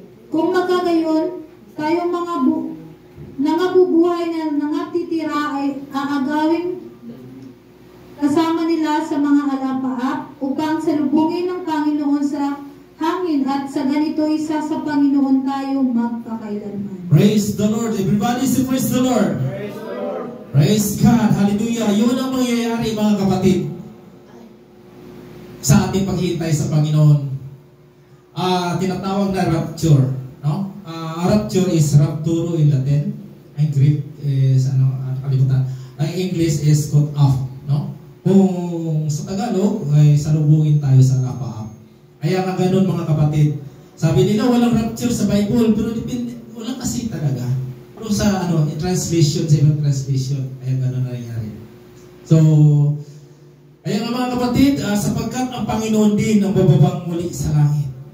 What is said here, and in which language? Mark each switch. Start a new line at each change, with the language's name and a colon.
Filipino: Kung magkagayon, tayong mga nangabubuhay na nangatitira ay aagawin kasama nila sa mga alapaap upang salubungin ng Panginoon sa hangin, at sa ganito isa sa Panginoon tayo magpakailanman.
English: Praise the Lord. Everybody say praise the Lord. Praise the Lord. Praise God. Hallelujah.
Filipino: Yun ang mangyayari, mga kapatid, sa ating paghihintay sa Panginoon. Tinatawag na rapture, no?
English: Rapture is rapturo in Latin. Ang Greek is kalimutan. Ang English is cut off, no?
Filipino: Kung sa Tagalog ay salubungin tayo sa alapaap. Kaya nga ganun, mga kapatid. Sabi nila walang rapture sa Bible, pero wala kasi talaga. Pero sa translation, sa ibang translation, kaya ganun na nangyari. So, kaya nga, mga kapatid, sapagkat ang Panginoon din ang bababang muli sa langit.